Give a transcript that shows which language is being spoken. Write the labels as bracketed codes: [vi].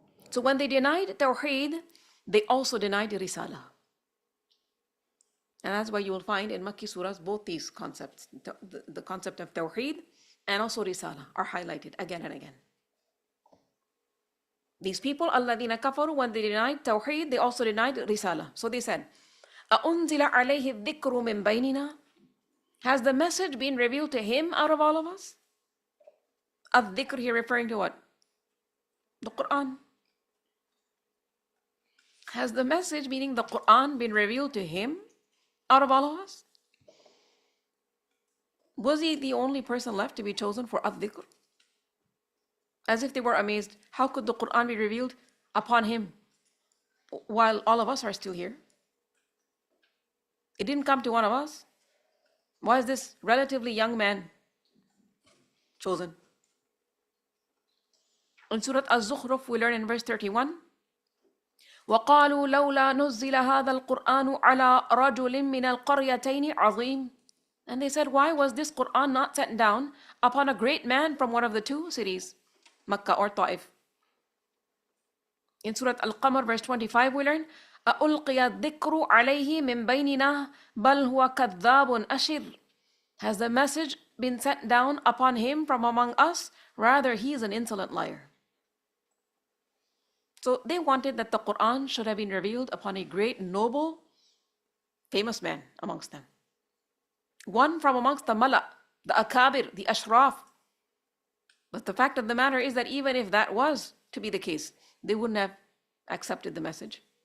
[en] So when they denied Tawheed, they also denied Risala. And that's why you will find in Makki surahs both these concepts, the concept of Tawheed and also Risala, are highlighted again and again. These people, [ar] الَّذِينَ كَفَرُوا, [en] when they denied Tawheed, they also denied Risala. So they said, [ar] أَأُنزِلَ عَلَيْهِ الذِّكْرُ مِن بَيْنِنَا. [en] Has the message been revealed to him out of all of us? Al-dhikr here referring to what? The Qur'an. Has the message, meaning the Qur'an, been revealed to him out of all of us? Was he the only person left to be chosen for al-dhikr? As if they were amazed, how could the Qur'an be revealed upon him while all of us are still here? It didn't come to one of us. Why is this relatively young man chosen? In Surah Az-Zukhruf, we learn in verse 31, [ar] وَقَالُوا لَوْلَا نُزِّلَ هَذَا الْقُرْآنُ عَلَىٰ رَجُلٍ مِّنَ الْقَرْيَتَيْنِ عَظِيمٍ. [en] And they said, why was this Qur'an not sent down upon a great man from one of the two cities, Makkah or Ta'if? In Surah Al-Qamar, verse 25, we learn, [ar] أَأُلْقِيَ الذِّكْرُ عَلَيْهِ مِن بَيْنِنَا بَلْ هُوَ كَذَّابٌ أَشِرٌ. [en] Has the message been sent down upon him from among us? Rather, he is an insolent liar. So they wanted that the Qur'an should have been revealed upon a great, noble, famous man amongst them. One from amongst the Mala, the Akabir, the Ashraf. But the fact of the matter is that even if that was to be the case, they wouldn't have accepted the message.